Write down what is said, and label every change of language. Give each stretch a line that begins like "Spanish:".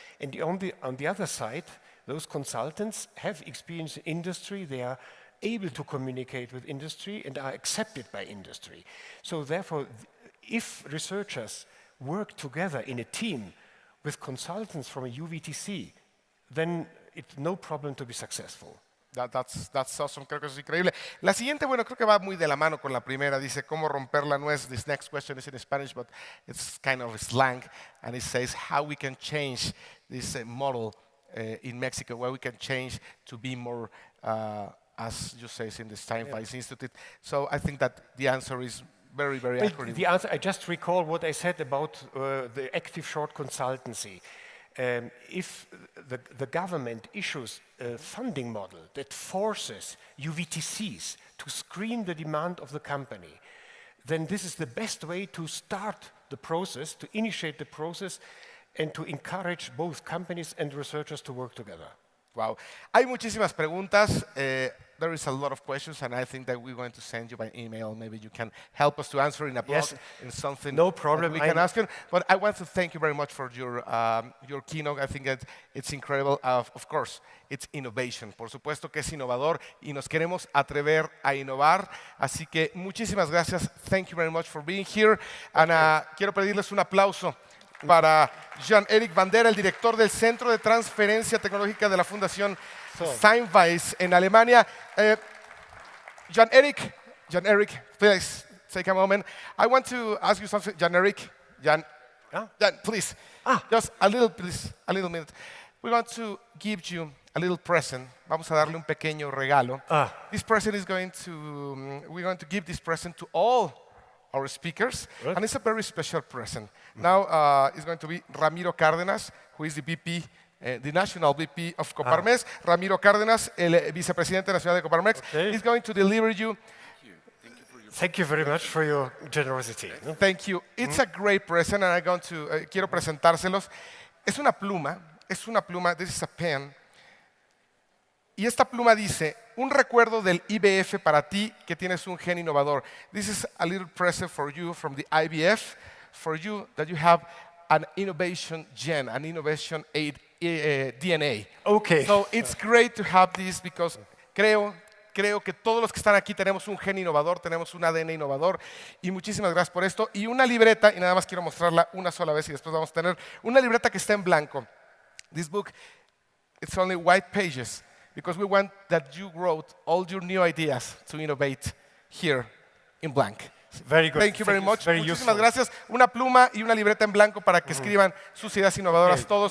English: And on the other side, those consultants have experience in industry. They are able to communicate with industry and are accepted by industry. So therefore, if researchers work together in a team with consultants from a UVTC, then it's no problem to be successful. That's awesome,
Spanish: creo que eso es increíble. La siguiente, bueno, creo que va muy de la mano con la primera. Dice, ¿cómo romper la nuez?
English: This next question is in Spanish, but it's kind of slang. And it says, how we can change this model in Mexico, where we can change to be more, as you say, in the Steinweiss Institute. So I think that the answer is very, very accurate. The answer, I just recall what I said about the active short consultancy. If the government issues a funding model that forces UVTCs to screen the demand of the company, then this is the best way to start the process, to initiate the process, and to encourage both companies and researchers to work together. Wow.
Spanish: Hay muchísimas preguntas.
English: There is a lot of questions, and I think that we're going to send you by email. Maybe you can help us to answer in a blog, in something. No problem. We can ask you. But I want to thank you very much for your keynote. I think that it's incredible. Of course, it's innovation.
Spanish: Por supuesto que es innovador y nos queremos atrever a innovar. Así que muchísimas gracias.
English: Thank you very much for being here. And
Spanish: quiero pedirles un aplauso para Jan-Erik Bandera, el director del Centro de Transferencia Tecnológica de la Fundación Steinweiss en Alemania.
English: Jan-Erik, please take a moment. I want to ask you something, Jan-Erik. Jan, please, just a little minute. We want to give you a little present.
Spanish: Vamos a darle un pequeño regalo.
English: This present is we're going to give this present to all our speakers, and it's a very special present. Now it's going to be Ramiro Cárdenas, who is the VP, the National VP of Coparmex. Ramiro Cárdenas,
Spanish: el vicepresidente nacional de
English: Coparmex, is going to deliver you. Thank you very much for your generosity. Thank you. It's a great present, and I'm going to,
Spanish: quiero presentárselos. Es una pluma,
English: this is a pen.
Spanish: Y esta pluma dice, un recuerdo del IBF para ti que tienes un gen innovador.
English: This is a little present for you from the IBF, for you that you have an innovation gen, an innovation aid, DNA. Okay. So it's great to have this because
Spanish: creo que todos los que están aquí tenemos un gen innovador, tenemos un ADN innovador y muchísimas gracias por esto. Y una libreta, y nada más quiero mostrarla una sola vez y después vamos a tener una libreta que está en blanco.
English: This book, it's only white pages. Because we want that you wrote all your new ideas to innovate here in blank. Very good. Thank you very much. Very
Spanish: Muchísimas gracias. Una pluma y una libreta en blanco para que escriban sus ideas innovadoras todos.